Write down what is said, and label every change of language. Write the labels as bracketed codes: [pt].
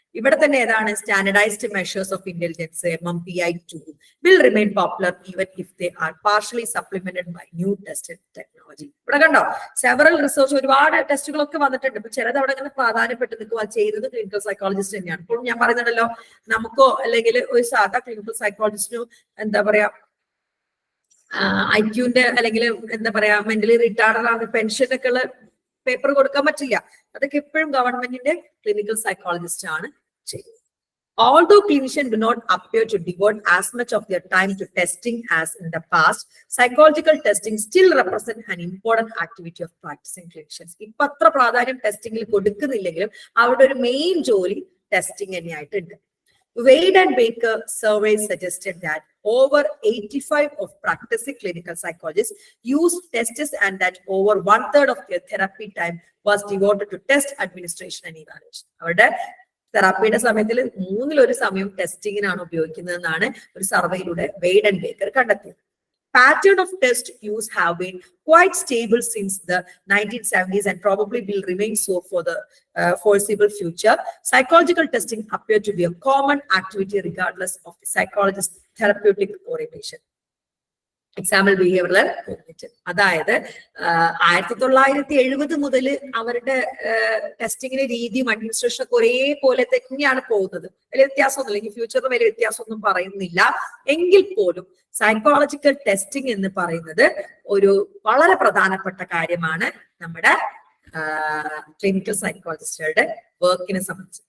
[ml] ഇവിടെ തന്നെ ഏതാണ് [en] Standardized measures of intelligence MMPI-2 will remain popular even if they are partially supplemented by new tested technology. [ml] ഇവിടെ കണ്ടോ several research ഒരുപാട് ടെസ്റ്റുകളൊക്കെ വന്നിട്ടുണ്ട്. ഇപ്പൊ ചിലത് അവിടെ അങ്ങനെ പ്രാധാന്യപ്പെട്ട് നിൽക്കുക ചെയ്തത് ക്ലിനിക്കൽ സൈക്കോളജിസ്റ്റ് തന്നെയാണ്. ഇപ്പോൾ ഞാൻ പറയുന്നുണ്ടല്ലോ നമുക്കോ അല്ലെങ്കിൽ ഒരു സാധാ ക്ലിനിക്കൽ സൈക്കോളജിസ്റ്റിനോ എന്താ പറയാ IQ-ന്റെ അല്ലെങ്കിൽ എന്താ പറയാ മെന്റലി റിട്ടാർഡ് ആണ് പെൻഷനൊക്കെ ഉള്ള പേപ്പർ കൊടുക്കാൻ പറ്റില്ല. അതൊക്കെ എപ്പോഴും ഗവൺമെന്റിന്റെ ക്ലിനിക്കൽ സൈക്കോളജിസ്റ്റ് ആണ് ചെയ്യുന്നത്. [en] Although clinicians do not appear to devote as much of their time to testing as in the past, psychological testing still represents an important activity of practicing clinicians. [ml] ഇപ്പൊ അത്ര പ്രാധാന്യം ടെസ്റ്റിംഗിൽ കൊടുക്കുന്നില്ലെങ്കിലും അവരുടെ ഒരു മെയിൻ ജോലി testing തന്നെയായിട്ടുണ്ട്. [en] Wade and Baker surveys suggested that over 85% of practicing clinical psychologists use tests and that over 1/3 of their therapy time was devoted to test administration and evaluation. [ml] അവരുടെ തെറാപ്പിയുടെ സമയത്തിൽ 1/3 സമയം ടെസ്റ്റിങ്ങിനാണ് ഉപയോഗിക്കുന്നതെന്നാണ് ഒരു സർവേയിലൂടെ വെയ്ഡ് ആൻഡ് ബേക്കർ കണ്ടെത്തിയത്. [en] Pattern of test use have been quite stable since the 1970s and probably will remain so for the foreseeable future. Psychological testing appear to be a common activity regardless of the psychologist's therapeutic orientation. [ml] Example behavioural cognitive, അതായത് 1970 മുതൽ അവരുടെ ടെസ്റ്റിങ്ങിന്റെ രീതിയും administration ഒക്കെ ഒരേപോലെ തന്നെയാണ് പോകുന്നത്. വലിയ വ്യത്യാസമൊന്നുമില്ല. ഇനി ഫ്യൂച്ചറിൽ വലിയ വ്യത്യാസമൊന്നും പറയുന്നില്ല. എങ്കിൽ പോലും സൈക്കോളജിക്കൽ ടെസ്റ്റിംഗ് എന്ന് പറയുന്നത് ഒരു വളരെ പ്രധാനപ്പെട്ട കാര്യമാണ് നമ്മുടെ ക്ലിനിക്കൽ സൈക്കോളജിസ്റ്റുകളുടെ വർക്കിനെ സംബന്ധിച്ച്.